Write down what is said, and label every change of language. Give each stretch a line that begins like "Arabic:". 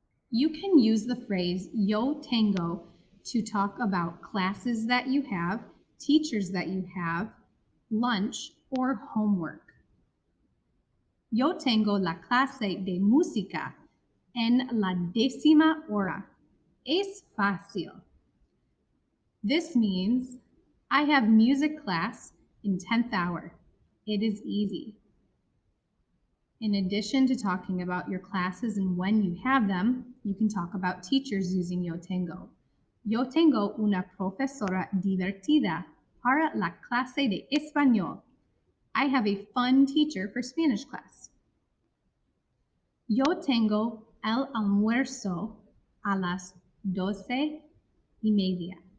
English: You can use the phrase yo tengo to talk about classes that you have, teachers that you have, lunch, or homework.
Spanish: Yo tengo la clase de música en la 10ª hora. Es fácil.
English: This means I have music class in 10th hour. It is easy. In addition to talking about your classes and when you have them, You can talk about teachers using yo tengo.
Spanish: Yo tengo una profesora divertida para la clase de español.
English: I have a fun teacher for Spanish class.
Spanish: Yo tengo el almuerzo a las 12:30.